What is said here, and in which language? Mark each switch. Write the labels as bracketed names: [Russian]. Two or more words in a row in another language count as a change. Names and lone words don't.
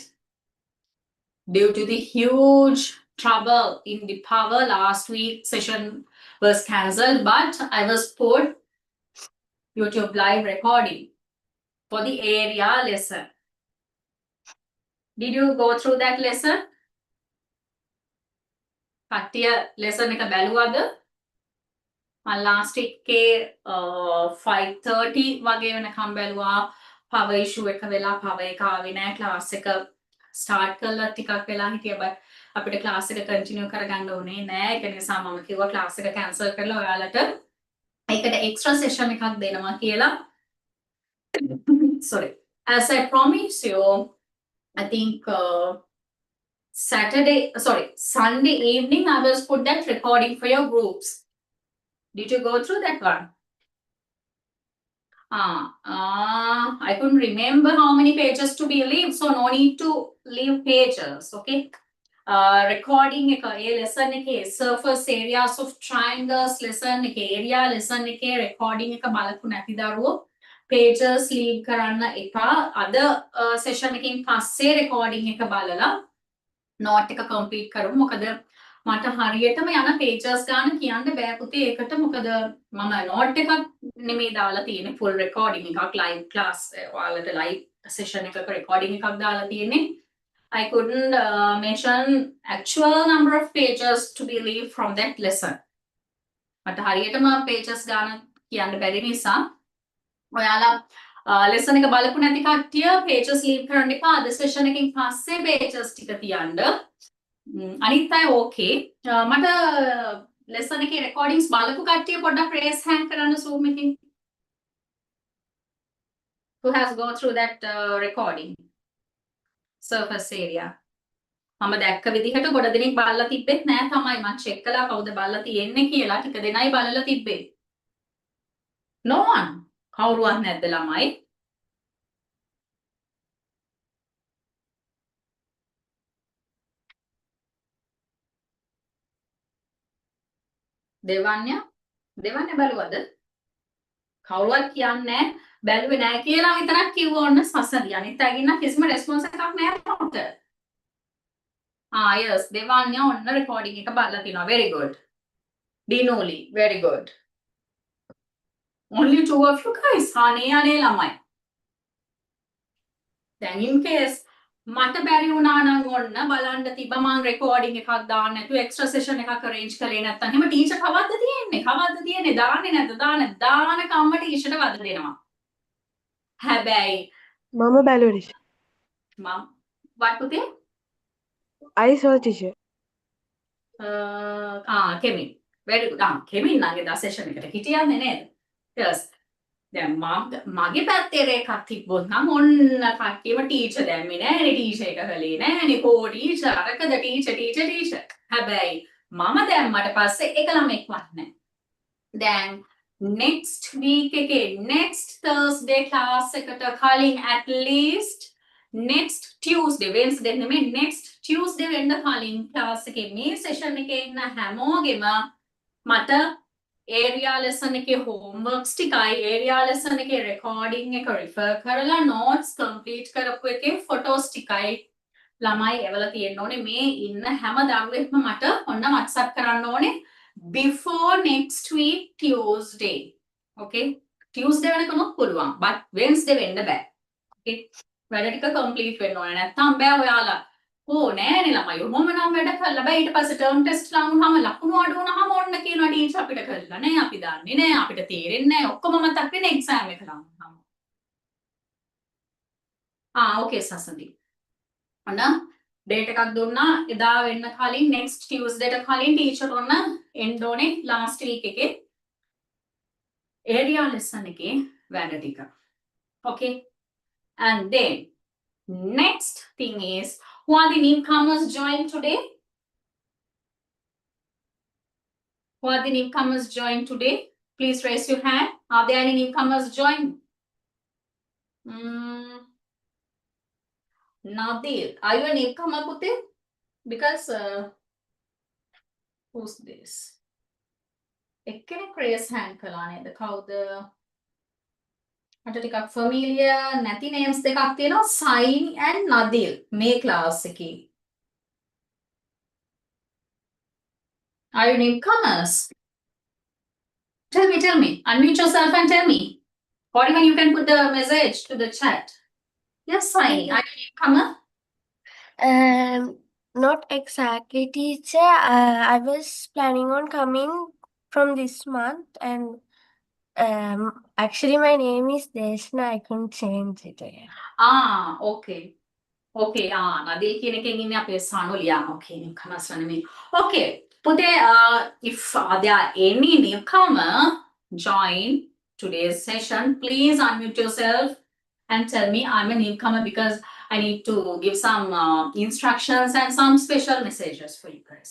[English] Due to the huge trouble in the power, last week session was cancelled, but I was put YouTube live recording for the area lesson. Did you go through that lesson? [Sinhala] කට්ටිය lesson එක බැලුවද? මම last එකේ 5:30 වගේ වෙනකම් බැලුවා. [English] power issue [Sinhala] එක වෙලා power එක ආවේ නැහැ. class එක start කළා ටිකක් වෙලා හිටියා but අපිට class එක continue කරගන්න උනේ නැහැ. ඒක නිසා මම කිව්වා class එක cancel කරලා ඔයාලට ඒකට [English] extra session [Sinhala] එකක් දෙනවා කියලා. [English] Sorry. As I promised you, I think Sunday evening, I will put that recording for your groups. Did you go through that one? I couldn't remember how many pages to be leave, so no need to leave pages, okay? Recording a lesson surface areas of triangles lesson area lesson recording [Sinhala] බලකු නැති දරුවෝ [English] pages leave [Sinhala] කරන්න එපා. [English] other session [Sinhala] එකකින් පස්සේ recording එක බලලා note එක complete කරමු. මොකද මට හරියටම යන pages ගන්න කියන්න බෑ පුතේ. ඒකට මොකද මම note එකක් නෙමෙයි දාලා තියෙන්නේ, [English] full recording [Sinhala] එකක් [English] live class [Sinhala] ඔයාලට [English] live session [Sinhala] එකක recording එකක් දාලා තියෙන්නේ. [English] I couldn't mention actual number of pages to be leave from that lesson. [Sinhala] මට හරියටම pages ගන්න කියන්න බැරි නිසා ඔයාලා lesson එක බලපු නැති කට්ටිය pages leave කරන්න එපා. අද session එකකින් පස්සේ pages ටික තියන්න. අනිත් අය okay. මට lesson එකේ recordings බලපු කට්ටිය පොඩ්ඩක් [English] raise hand [Sinhala] කරන්න Zoom එකකින්. [English] Who has gone through that recording? Surface area. [Sinhala] මම දැක්ක විදිහට ගොඩ දෙනෙක් බලලා තිබ්බෙත් නෑ තමයි. මම check කළා කවුද බලලා තියෙන්නේ කියලා. ටික දෙනයි බලලා තිබ්බේ. [English] No one. [Sinhala] කවුරුවත් නැද්ද ළමයි? දෙවන්‍ය බැලුවද? කවුරුවත් කියන්නේ බැලුවේ නෑ කියලා විතරක් කිව්ව ඕන්න සසඳි. අනිත් අයගින්න කිසිම response එකක් නෑ මට. Yes, දෙවන්‍ය ඔන්න recording එක බලලා තිනවා. [English] Very good. Dinoli, very good. Only 2 of you guys. [Sinhala] අනේ ළමයි. දැන් [English] in case [Sinhala] මට බැරි වුණා නම් ඔන්න බලන්න තිබ්බ මම recording එකක් දාන්න නැතුව [English] extra session [Sinhala] එකක් arrange කළේ නැත්නම් එහෙම ටීචර් කවද්ද තියෙන්නේ දාන්නේ නැද්ද දාන කම්ම ටීචර්ට වද දෙනවා. හැබැයි Mama Baloris. මම what පුතේ? [English] I saw teacher. කෙමින් very good. [Sinhala] කෙමින් නම් එදා session එකට හිටියන්නේ නේද? yes. දැන් මගේ පැත්තේ එකක් තිබ්බොත් නම් ඔන්න කට්ටියම ටීචර් දැම්මේ නෑනේ ටීචර් එක කළේ නෑනේ කෝ ටීචර් අරකද ටීචර් හැබැයි මම දැම්මට පස්සේ එක ළමෙක්වත් නෑ. දැන් [English] next week [Sinhala] එකේ [English] next Thursday class [Sinhala] එකට කලින් [English] at least next Tuesday Wednesday [Sinhala] නෙමෙයි [English] next Tuesday [Sinhala] වෙන්න කලින් class එකේ මේ session එකේ ඉන්න හැමෝගෙම මට [English] area lesson [Sinhala] එකේ homeworks ටිකයි [English] area lesson [Sinhala] එකේ recording එක refer කරලා [English] notes complete [Sinhala] කරපු එකේ photos ටිකයි ළමයි එවලා තියෙන්න ඕනේ. මේ ඉන්න හැම දරුවෙක්ම මට ඔන්න WhatsApp කරන්න ඕනේ [English] before next week Tuesday. Okay? [Sinhala] Tuesday වෙනකම් පුළුවන් but Wednesday වෙන්න බෑ. Okay? වැඩ ටික complete වෙන්න ඕනේ. නැත්නම් බෑ ඔයාලා නෑනේ ළමයි ඔහොම නම් වැඩ කළා බෑ. ඊට පස්සේ [English] term test [Sinhala] ලාවුනහම ලකුණු අඩු වුණාම ඔන්න කියනවා ටීචර් අපිට කළා නෑ අපි දන්නේ නෑ අපිට තේරෙන්නේ නෑ ඔක්කොම මතක් වෙන exam එක ලාවුනහම. okay සසඳි. ඔන්න date එකක් දුන්නා එදා වෙන්න කලින් [English] next Tuesday [Sinhala] ට කලින් ටීචර් ඔන්න end ඕනේ [English] last week [Sinhala] එකේ [English] area lesson [Sinhala] එකේ වැඩ ටික. [English] Okay? And then next thing is who are the newcomers joined today? Who are the newcomers joined today? Please raise your hand. Are there any newcomers joined? Nadir, are you a newcomer, Putin? Because who's this? [Sinhala] එක්කෙනෙක් [English] raise hand [Sinhala] කළා නේද? කවුද? මට ටිකක් familiar නැති names දෙකක් තියෙනවා. Saini and Nadir මේ class එකේ. [English] Are you newcomers? Tell me. Unmute yourself and tell me. Or even you can put the message to the chat. Yes, Saini, are you a newcomer? Not exactly, teacher. I was planning on coming from this month, and actually, my name is Deshna. I couldn't change it again. [Sinhala] Okay. Okay, නදී කියන එකෙන් ඉන්නේ අපේ සානුලියා. Okay, newcomers නෙමෙයි. Okay, පුතේ, [English] if there are any newcomer join today's session, please unmute yourself and tell me I'm a newcomer because I need to give some instructions and some special messages for you guys.